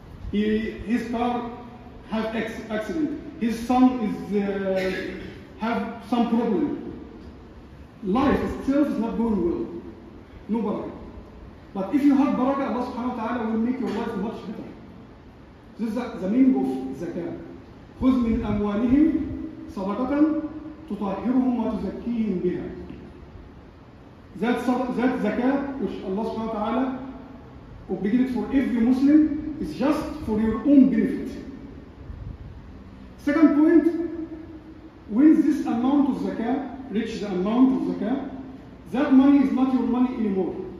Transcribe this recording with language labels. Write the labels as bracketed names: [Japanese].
[English] His car have accident. His son is have some problem. Life itself is not going well. No barakah. But if you have barakah, Allah subhanahu wa ta'ala will make your life much better. This is the meaning of zakah. [Arabic] خذ من أموالهم صدقة تطهرهم وتزكيهم بها. [English] That zakah, which Allah subhanahu wa ta'ala obligated for every Muslim, is just for your own benefit. Second point, when this amount of zakah reaches the amount of zakah, that money is not your money anymore.